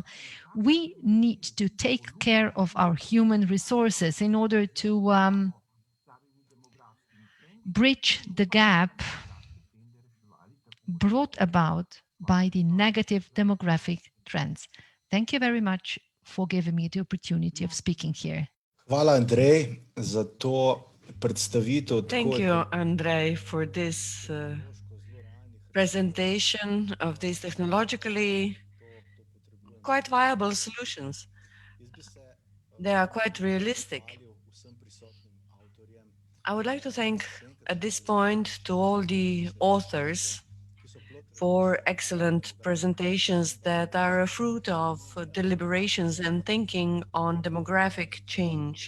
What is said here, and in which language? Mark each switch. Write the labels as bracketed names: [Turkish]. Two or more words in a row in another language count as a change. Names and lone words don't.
[English] We need to take care of our human resources in order to bridge the gap brought about by the negative demographic trends. Thank you very much for giving me the opportunity of speaking here. [Slovenian] Hvala, Andrej, za to predstavitev. [English] Thank you, Andrej, for this presentation of these technologically quite viable solutions. They are quite realistic. I would like to thank at this point to all the authors for excellent presentations that are a fruit of deliberations and thinking on demographic change.